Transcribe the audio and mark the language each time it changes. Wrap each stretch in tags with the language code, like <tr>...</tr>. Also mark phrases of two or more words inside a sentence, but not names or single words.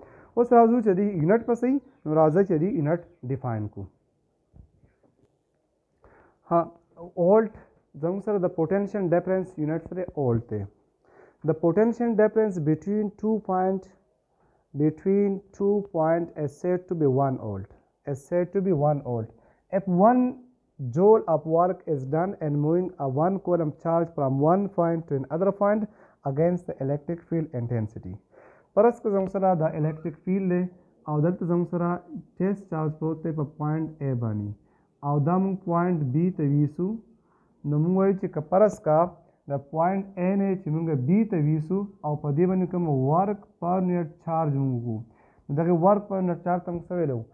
<ps>اوس راځو چې د یونټ په صحیح نو راځئ چې د یونټ ډیفاین کړو. ها اولټ زموږ سره د</ps> <en>potential difference unit</en> <ps>سره اولټ دی.</ps> <en>د potential difference between two point is said to be 1 volt. Is said to be 1 volt. If 1 joule of work is done and moving a 1 coulomb charge from one point to another point against the electric field intensity.</en> <ps>فرض که زموږ سره د</ps> <en>electric field</en> <ps>دی او دلته زموږ سره</ps> <en>test charge</en> <ps>پروت دی په پوینټ A باندې او دا موږ پوینټ B ته ویسو نو موږ وایو چې که فرض کا د پوینټ A نه چې موږ B ته ویسو او په دې باندې کوم</ps> <en>work per unit charge</en> <ps>موږ وکړو نو دغه</ps> <en>work per unit charge</en> <ps>ته موږ څه ویلو؟</ps>